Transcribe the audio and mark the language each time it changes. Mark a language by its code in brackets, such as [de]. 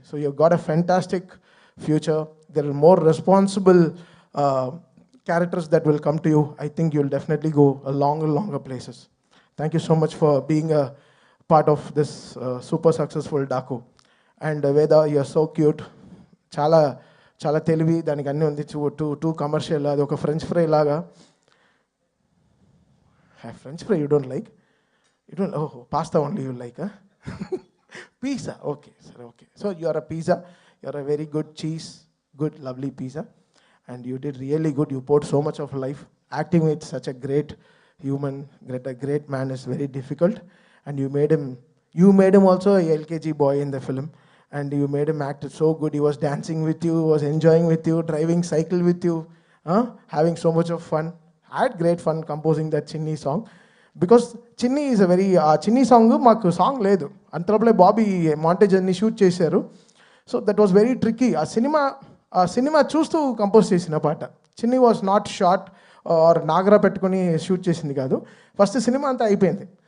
[en] So you've got a fantastic future. There are more responsible characters that will come to you. I think you'll definitely go a longer places. Thank you so much for being a part of this super successful Daku. And Veda, you're so cute. [te] Chala తెలివి దానికి అన్నీ ఉంది. [en] too commercial, [te] అది ఒక French fry లాగా. [en] French fry you don't like? You don't? ఓహో, pasta only you like? Pizza, okay, sir, okay. So you are a pizza, you are a very good cheese, good, lovely pizza, and you did really good. You poured so much of life. Acting with such a great human, a great man is very difficult, and you made him also a LKG boy in the film, and you made him act so good. He was dancing with you, was enjoying with you, driving cycle with you, having so much of fun. I had great fun composing that Chinni song. Because Chinni is a very, [te] ఆ చిన్ని song మాకు song లేదు, అంతలోపలే Bobby montage అన్ని shoot చేశారు. [en] So that was very tricky. [te] ఆ cinema చూస్తూ compose చేసిన పాట. [en] Chinni was not short or [te] నాగరా పెట్టుకొని షూట్ చేసింది కాదు, ఫస్ట్ సినిమా అంతా అయిపోయింది.